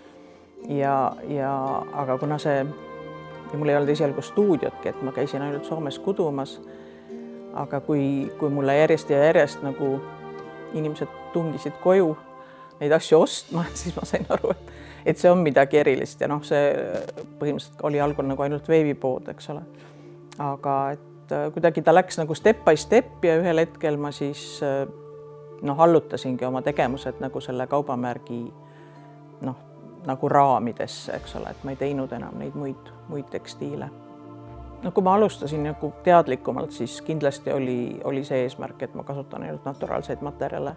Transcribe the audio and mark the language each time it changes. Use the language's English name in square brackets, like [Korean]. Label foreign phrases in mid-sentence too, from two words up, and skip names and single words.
[Estonian] Aga kuna mul ei olnud esialgu stuudiotki, et ma käisin ainult Soomes kudumas, aga kui mulle järjest nagu inimesed tungisid koju neid asju ostma, siis ma sain aru, et see on midagi erilist ja see põhimõtteliselt oli algul nagu ainult veebipood, eks ole. Aga et kuidagi ta läks nagu [English] step by step [Estonian] ja ühel hetkel ma siis allutasingi oma tegevused nagu selle kaubamärgi nagu raamidesse, eks ole, et ma ei teinud enam neid muid tekstiile. no kui ma alustasin nagu teadlikumalt, siis kindlasti oli see eesmärk, et ma kasutan ainult naturaalseid materjale.